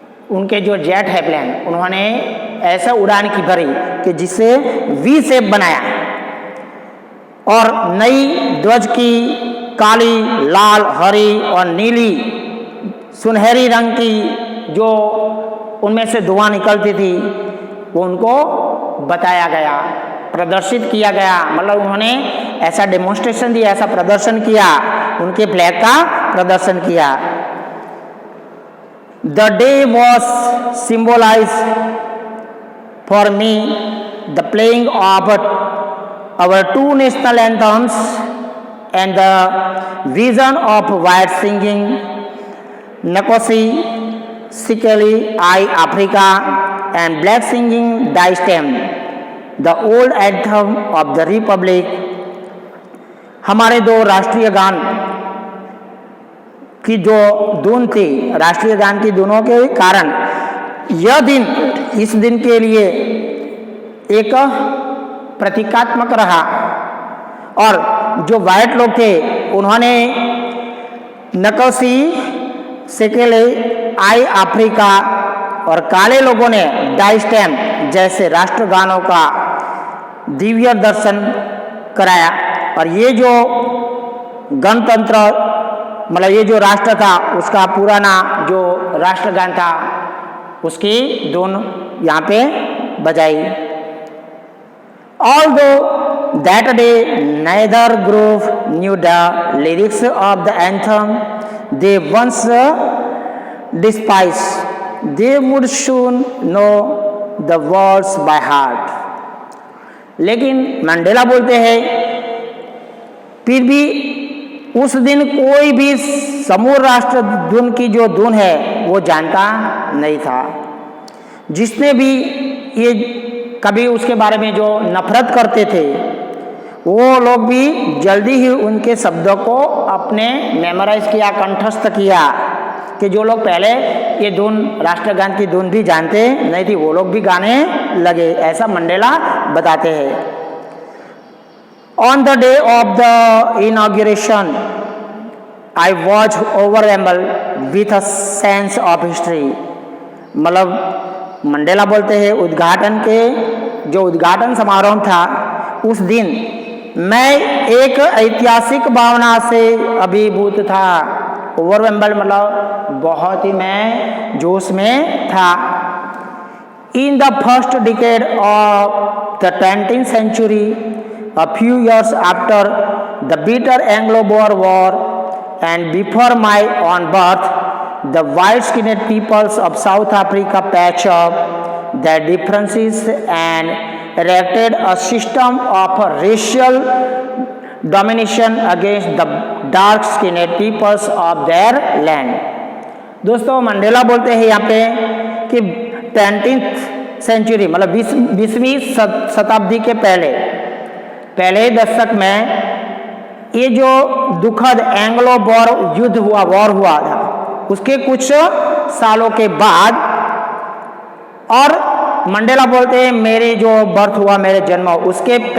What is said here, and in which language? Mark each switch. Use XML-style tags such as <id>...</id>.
<hi>उनके जो जेट है प्लेन, उन्होंने ऐसा उड़ान की भरी कि जिसे वी शेप बनाया और नई ध्वज की काली, लाल, हरी और नीली सुनहरी रंग की जो उनमें से धुआं निकलती थी, वो उनको बताया गया, प्रदर्शित किया गया, मतलब उन्होंने ऐसा डेमोन्स्ट्रेशन दिया, ऐसा प्रदर्शन किया, उनके फ्लैग का प्रदर्शन किया।</hi> <en>The day was symbolized for me the playing of our two national anthems and the vision of white singing Nkosi Sikelel I Africa and black singing Die Stem, the old anthem of the Republic.</en> <hi>हमारे दो राष्ट्रीय गान की जो धुन थी, राष्ट्रीय गान की धुनों के कारण यह दिन, इस दिन के लिए एक प्रतीकात्मक रहा और जो वाइट लोग थे उन्होंने नकोसी सिकेलेल आई अफ्रीका और काले लोगों ने डाई स्टेम जैसे राष्ट्रगानों का दिव्य दर्शन कराया। और ये जो गणतंत्र, मतलब ये जो राष्ट्र था, उसका पुराना जो राष्ट्रगान था, उसकी धुन यहाँ पे बजाई।</hi> <en>Although that day neither group knew the lyrics of the anthem they once despised, they would soon know the words by heart.</en> <hi>लेकिन मंडेला बोलते हैं फिर भी उस दिन कोई भी समूह राष्ट्र धुन की जो धुन है वो जानता नहीं था। जिसने भी ये कभी उसके बारे में जो नफरत करते थे, वो लोग भी जल्दी ही उनके शब्दों को अपने मेमोराइज किया, कंठस्थ किया, कि जो लोग पहले ये धुन, राष्ट्रगान की धुन भी जानते नहीं थी, वो लोग भी गाने लगे, ऐसा मंडेला बताते हैं।</hi> <en>On the day of the inauguration I was overwhelmed with a sense of history.</en> <hi>मतलब मंडेला बोलते हैं उद्घाटन के जो उद्घाटन समारोह था उस दिन मैं एक ऐतिहासिक भावना से अभिभूत था। ओवरवेल्म्ड मतलब बहुत ही मैं जोश में था।</hi> <en>In the first decade of the 20th century, a few years after the bitter Anglo-Boer War and before my own birth, the white-skinned peoples of South Africa patched up their differences and erected a system of racial domination against the dark-skinned peoples of their land।</en> <hi>दोस्तों Mandela बोलते हैं यहाँ पे कि 20th century मतलब 20वीं शताब्दी के पहले दशक में ये जो दुखद एंग्लो बोर युद्ध हुआ, वॉर हुआ था, उसके कुछ सालों के बाद, और मंडेला बोलते हैं मेरे जो बर्थ हुआ, मेरे जन्म उसके</hi>